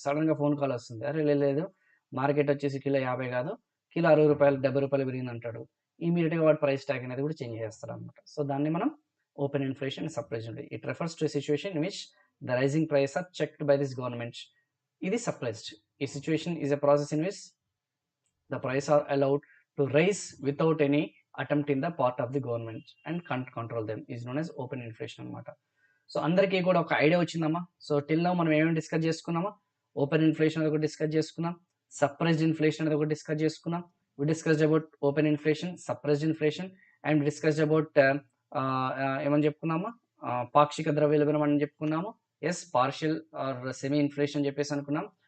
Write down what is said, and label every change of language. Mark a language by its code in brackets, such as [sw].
[te] సడన్గా phone call వస్తుంది, అరే లేదు మార్కెట్ వచ్చేసి కిలో 50 కాదు, కిలో 60 రూపాయలు 70 రూపాయలు పెరిగింది అంటాడు. ఇమీడియట్గా వాడు ప్రైస్ ట్యాగ్ అనేది కూడా చేంజ్ చేస్తారు అనమాట. సో దాన్ని మనం open inflation suppressed. [en] It refers to situation in which the rising price are checked by this government. [te] ఇది సప్రెస్డ్. [en] ఈ situation is a process in which the price are allowed to rise without any attempt in the part of the government and can't control them is known as open inflation [te] అనమాట. So అందరికీ కూడా ఒక idea వచ్చిందమ్మా. So till now మనం ఏమేమి discuss చేసుకున్నామా? Open inflation అనేది ఒకటి discuss చేసుకున్నాం, సప్రెస్డ్ ఇన్ఫ్లేషన్ అనేది ఒకటి డిస్కస్ చేసుకున్నాం. [en] we discussed about open inflation, suppressed inflation and discussed about [te] ఏమని చెప్పుకున్నామా? పాక్షిక ద్రవ్యోల్బణం అని చెప్పుకున్నాము. [en] yes, partial or semi inflation [te] చెప్పేసి అనుకున్నాం.